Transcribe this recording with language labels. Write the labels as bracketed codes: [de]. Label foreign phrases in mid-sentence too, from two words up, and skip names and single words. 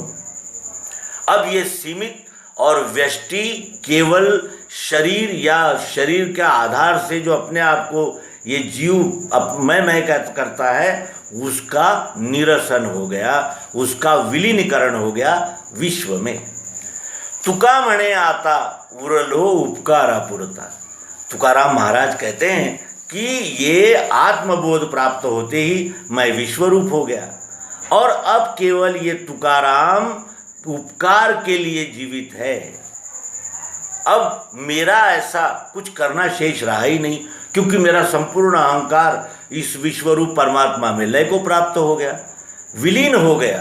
[hi] अब ये सीमित और व्यष्टि केवल शरीर या शरीर के आधार से जो अपने आप को ये जीव मैं करता है, उसका निरसन हो गया, उसका विलीनीकरण हो गया विश्व में। [mr] तुका मणे आता उरलो उपकारा पुरता। [hi] तुकाराम महाराज कहते हैं कि ये आत्मबोध प्राप्त होते ही मैं विश्वरूप हो गया और अब केवल ये तुकाराम उपकार के लिए जीवित है। अब मेरा ऐसा कुछ करना शेष रहा ही नहीं, क्योंकि मेरा संपूर्ण अहंकार इस विश्वरूप परमात्मा में लय को प्राप्त हो गया, विलीन हो गया।